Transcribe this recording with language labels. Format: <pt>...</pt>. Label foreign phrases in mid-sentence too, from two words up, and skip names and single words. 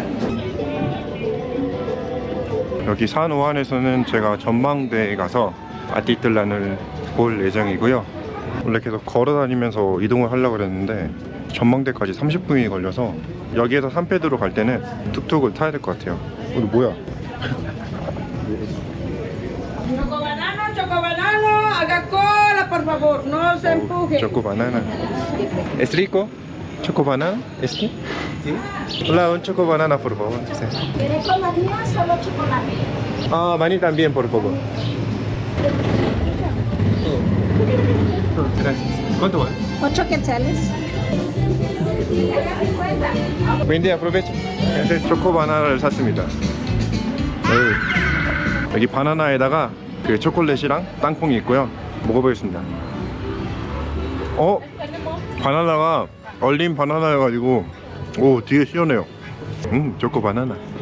<ko>여기 산호안에서는 제가 전망대에 가서 아티틀란을 볼 예정이고요. 원래 계속 걸어 다니면서 이동을 하려고 그랬는데 전망대까지 30분이 걸려서 여기에서 산페드로 갈 때는 툭툭을 타야 될 것 같아요. 이거 뭐야?</ko> <es>Chocobanano, haga cola, por favor, no se empuje. Choco banana. ¿Es rico? ¿Choco banana? ¿Este? Sí. Hola, un choco banana, por favor. Sí. ¿Quieres con manía o solo chocolate? Ah, maní también, por favor. Gracias. ¿Cuánto vale? 8 quetzales. Buen día, aprovecho.</es> <ko>초코 바나나를 샀습니다. 여기 바나나에다가 그 초콜릿이랑 땅콩이 있고요. 먹어보겠습니다. 바나나가 얼린 바나나여가지고 오, 되게 시원해요. 초코 바나나.</ko>